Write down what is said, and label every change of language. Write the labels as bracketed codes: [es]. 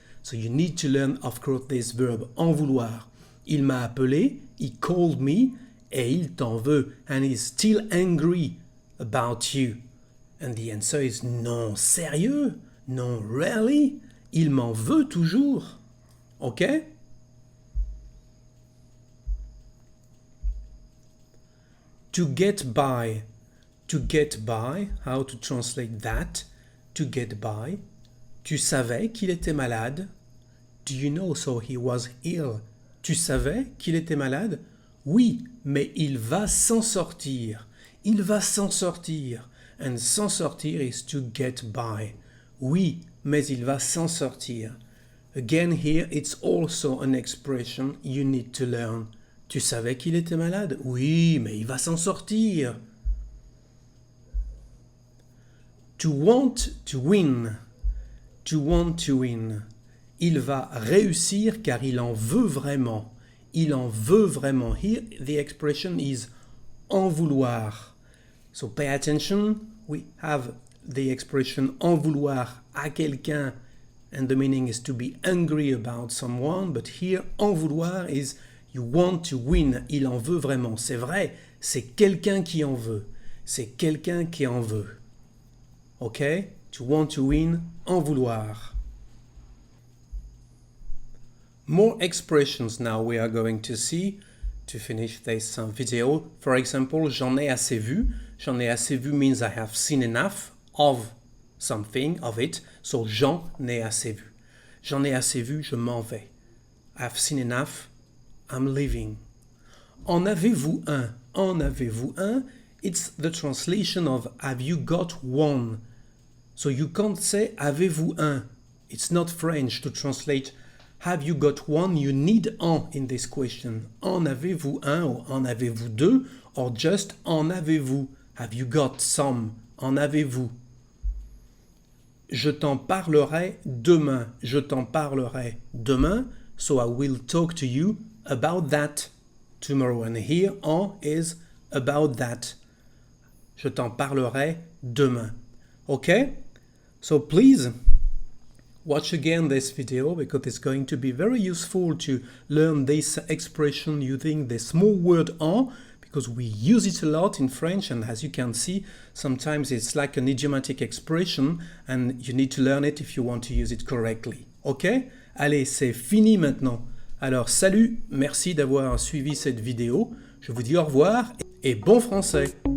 [en] So you need to learn, of course, this verb, en vouloir. [fr] Il m'a appelé, [en] he called me, [fr] et il t'en veut, [en] and he's still angry about you. And the answer is [fr] non, sérieux? [en] Non, really? [fr] Il m'en veut toujours. Okay? [en] To get by. To get by, how to translate that? To get by. [fr] Tu savais qu'il était malade? [en] Do you know so he was ill? [fr] Tu savais qu'il était malade? Oui, mais il va s'en sortir. Il va s'en sortir. [en] And s'en sortir is to get by. [fr] Oui, mais il va s'en sortir. [en] Again here, it's also an expression you need to learn. [fr] Tu savais qu'il était malade? Oui, mais il va s'en sortir. [en] To want to win. To want to win. [fr] Il va réussir car il en veut vraiment. Il en veut vraiment. [en] Here the expression is en vouloir. So pay attention. We have the expression [fr] en vouloir à quelqu'un [en] and the meaning is to be angry about someone. But here en vouloir is you want to win. [fr] Il en veut vraiment. C'est vrai, c'est quelqu'un qui en veut. C'est quelqu'un qui en veut. [en] Ok? To want to win, en vouloir. More expressions now we are going to see to finish this video. For example, [fr] j'en ai assez vu. J'en ai assez vu [en] means I have seen enough of something, of it. [fr] So j'en ai assez vu. J'en ai assez vu, je m'en vais. [en] I have seen enough, I'm leaving. [fr] En avez-vous un? En avez-vous un? [en] It's the translation of have you got one? So you can't say [fr] avez-vous un? [en] It's not French to translate have you got one? You need en in this question. [fr] En avez-vous un or en avez-vous deux or just en avez-vous? [en] Have you got some? [fr] En avez-vous? Je t'en parlerai demain. Je t'en parlerai demain. [en] So I will talk to you about that tomorrow. And here en is about that. [fr] Je t'en parlerai demain. [en] Okay? So please watch again this video because it's going to be very useful to learn this expression using the small word en because we use it a lot in French and as you can see sometimes it's like an idiomatic expression and you need to learn it if you want to use it correctly. Ok? [fr] Allez, c'est fini maintenant. Alors salut, merci d'avoir suivi cette vidéo. Je vous dis au revoir et bon français.